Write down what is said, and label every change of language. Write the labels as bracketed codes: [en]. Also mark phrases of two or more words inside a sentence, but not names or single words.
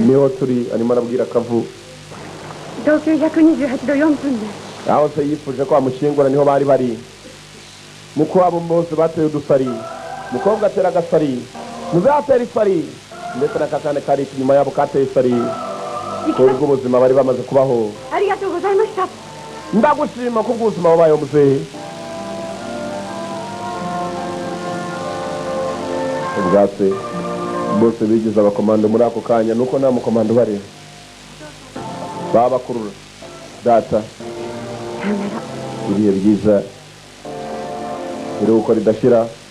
[rw] niho turi arimo arabwira akavu [ja] 東経128度4分です [rw] aho se yifuje ko amushingura niho bari muko abo bose bateye udusari mukobwa atera agasari muzatera isari ndetse n'akakane kari inyuma yabo kateye isari kubwo ubuzima bari bamaze kubaho [ja] ありがとうございました [rw] ndagushima ko ubuzima wabayeho muzehe ubwatse bose bigize abakomando muri ako kanya nuko nta mukomando bari babakurura data ibihe byiza iruhuko ridashira